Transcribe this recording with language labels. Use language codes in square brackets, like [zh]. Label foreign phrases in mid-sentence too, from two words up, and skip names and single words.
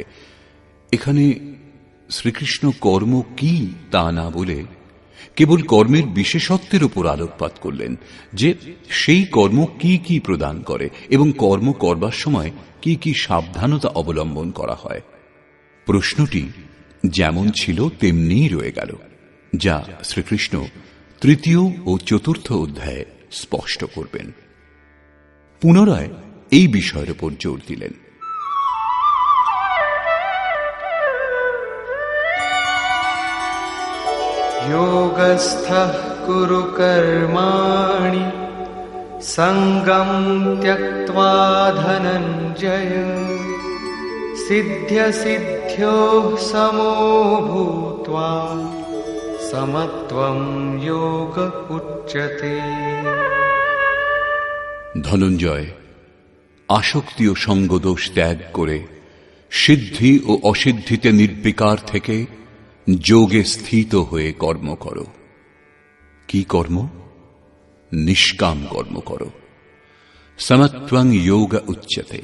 [bn] এখানে শ্রীকৃষ্ণ কর্ম কি তা না বলে কেবল কর্মের বিশেষত্বের উপর আলোকপাত করলেন, যে সেই কর্ম কি কি প্রদান করে এবং কর্ম করবার সময় কি কি সাবধানতা অবলম্বন করা হয়। প্রশ্নটি যেমন ছিল তেমনিই রয়ে গেল, যা শ্রীকৃষ্ণ 3য় ও 4র্থ অধ্যায়ে স্পষ্ট করবেন। পুনরায় এই বিষয়ের উপর জোর দিলেন। [sa] योगस्थः कुरु कर्माणि सङ्गं त्यक्त्वा धनञ्जय सिद्ध्यसिद्ध्योः समो भूत्वा समत्वं योग उच्यते। [bn] ধনঞ্জয়, আসক্তি ও সঙ্গদোষ ত্যাগ করে সিদ্ধি ও অসিদ্ধিতে নির্বিকার থেকে যোগে স্থিত হয়ে কর্ম করো। কি কর্ম? নিষ্কাম কর্ম করো। [sa] समत्वं योग उच्यते।